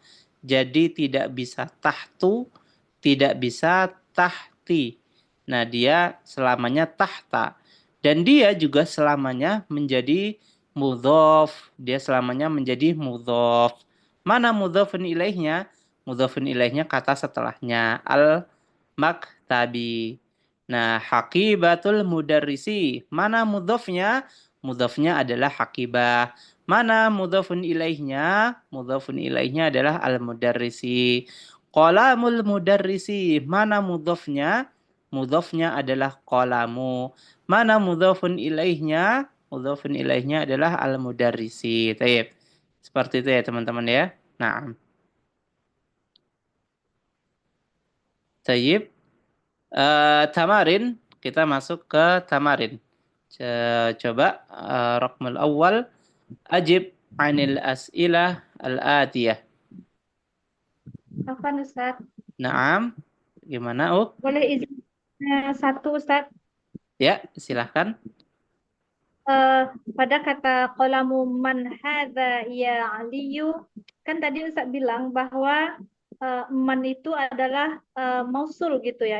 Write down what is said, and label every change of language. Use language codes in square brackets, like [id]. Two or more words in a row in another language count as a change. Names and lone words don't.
[id] Jadi tidak bisa tahtu, tidak bisa tahti. Nah, dia selamanya tahta. Dan dia juga selamanya menjadi mudhof. Dia selamanya menjadi mudhof. Mana mudhofun ilaihnya? Mudhofun ilaihnya kata setelahnya. Al-maktabi. [ar] Nah, haqibatul mudarrisi. [id] Mana mudhofnya? Mudhofnya adalah haqibah. Mana mudhofun ilaihnya? Mudhofun ilaihnya adalah al-mudarrisi. [ar] Qalamul mudarrisi. [id] Mana mudhofnya? Mudhofnya adalah qalamu. Mana mudhofun ilaihnya? Mudhofun ilaihnya adalah al-mudarrisi. Taib. Seperti itu ya teman-teman ya. Nah, taib. Tamarin. Kita masuk ke tamarin. Coba [ar] raqmul awal. Ajib anil as'ilah al-atiyah. [id] Apa Ustaz? Naam. Gimana, Boleh izin satu Ustaz? Ya, silahkan. Eh, pada kata [ar] qalamu man hadza ya Aliyu, [id] kan tadi Ustaz bilang bahwa man itu adalah mausul gitu ya.